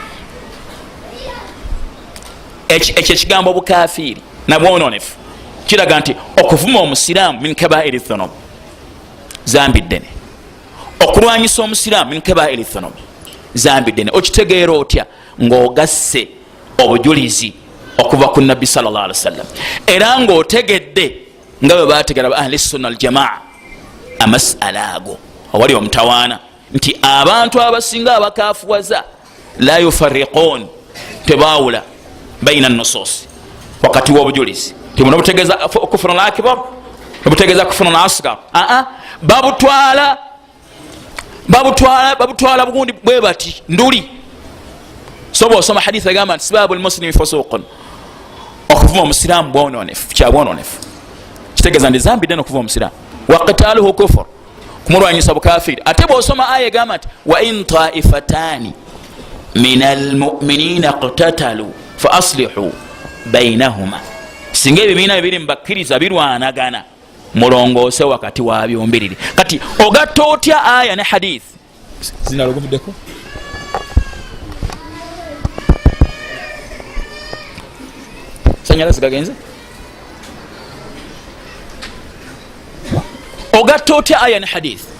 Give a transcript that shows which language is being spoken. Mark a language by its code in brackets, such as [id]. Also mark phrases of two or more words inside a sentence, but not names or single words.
[lg] Ekyo ekigambo bukafiri na bwonoonefu kiraga nti okuvuma omusiraamu [ar] من كبائر الذنوب, [lg] zambi ddene. Okulwanyisa omusiraamu [ar] من كبائر الذنوب, [lg] zambi ddene. Okitegeera otya? ng'ogasse obujulizi okuva ku nabbi [ar] صلى الله عليه وسلم, [lg] era ng'otegedde nga bwe baategera ba [ar] أهل السنة الجماعة [lg] amasala ago awali omutawaana nti abantu abasinga abakafuwaza [ar] لا يفرقون, [lg] tebawula [ar] بين النصوص [lg] wakati w'obujulizi. Timuno butegeeza [ar] كفر أكبر, [lg] butegeeza [ar] كفر أصغر, [lg] babutwala bugundi bwe bati nduli. So bw'osoma hadith egamba nti [ar] سباب المسلم فسوق, [lg] okuvuma omusiraamu bwonoonefu, kya bwonoonefu, kitegeeza nti zambi ddene okuvuma omusiraamu. [ar] وقتاله كفر, [lg] kumulwanyisa bukafiri. Ate bw'osoma aya egamba nti [ar] وإن طائفتان من المؤمنين اقتتلوا فأصلحوا بينهما, [lg] singa ebibiina bibiri mubakkiriza birwanagana mulongoose wakati wa byombiriri. Kati ogatta otya aya ne hadith zinalogomiddeko sanyalazi gagenze ogatta otya aya ne hadith